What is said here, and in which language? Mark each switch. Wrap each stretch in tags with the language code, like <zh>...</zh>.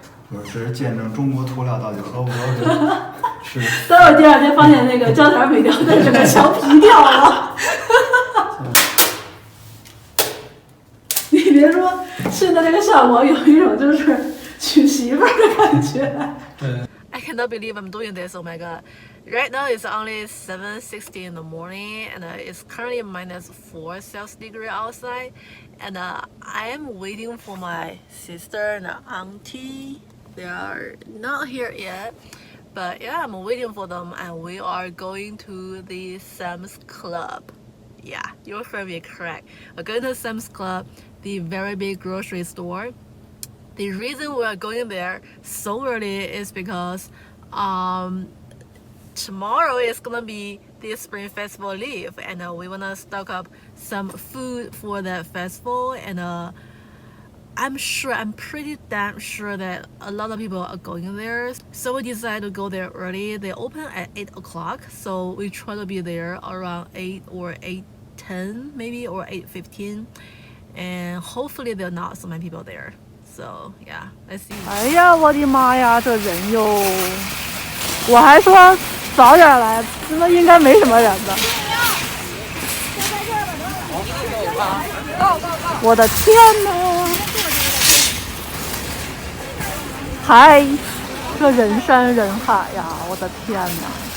<zh>我是见证中国涂料到底合不合适。待会儿第二天发现那个胶条没掉，但整个墙皮掉了。你别说，现在这个效果有一种就是娶媳妇儿的感觉。</zh> <en>I cannot believe I'm doing this. Oh my god. Right now it's only 7:60 in the morning and it's currently -4 Celsius degree outside. And I am waiting for my sister and auntie. They are not here yet. But yeah, I'm waiting for them and we are going to the Sam's Club. Yeah, you heard me correct. We're going to Sam's Club, the very big grocery store. The reason we are going there so early is because tomorrow is gonna be the Spring Festival leave and we wanna stock up some food for that festival and I'm pretty damn sure that a lot of people are going there. So we decided to go there early. They open at 8 o'clock, so we try to be there around 8 or 8:10 maybe or 8:15 and hopefully there are not so many people there. So yeah, let's see.</en> <zh>哎呀，我的妈呀，这人哟！我还说早点来，那应该没什么人的。我的天哪！嗨，这人山人海呀！我的天哪！</zh>